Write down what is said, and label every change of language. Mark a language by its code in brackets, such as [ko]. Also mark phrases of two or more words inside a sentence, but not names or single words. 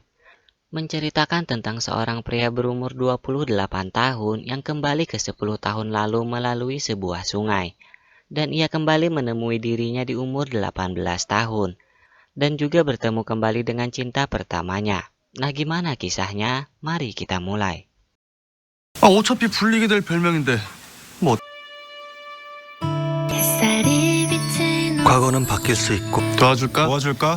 [id] Menceritakan tentang seorang pria berumur 28 tahun yang kembali ke 10 tahun lalu melalui sebuah sungai. Dan ia kembali menemui dirinya di umur 18 tahun. Dan juga bertemu kembali dengan cinta pertamanya. Nah, gimana kisahnya? Mari kita mulai. [ko] 어차피 불리게 될 별명인데 뭐 햇살이 비친 과거는 바뀔 수 있고 도와줄까?